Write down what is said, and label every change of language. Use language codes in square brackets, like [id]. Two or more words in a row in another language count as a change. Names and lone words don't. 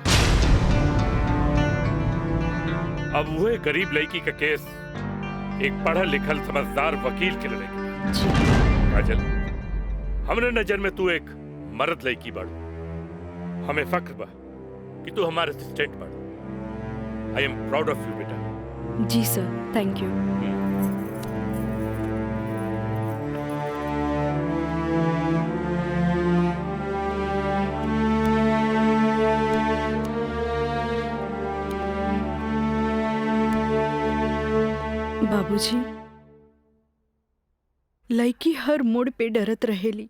[bho] अब वह गरीब लड़की का केस एक पढ़ा लिखल समझदार वकील के लड़ेगी। काजल, हमरे नजर में तू एक मर्द लड़की बाड़ू। हमें फख्र बा कि तू हमारे असिस्टेंट बाड़ू। [en] I am proud of you beta. Ji sir, thank you. [bho] बाबूजी, लड़की हर मोड़ पे डरत रहेली।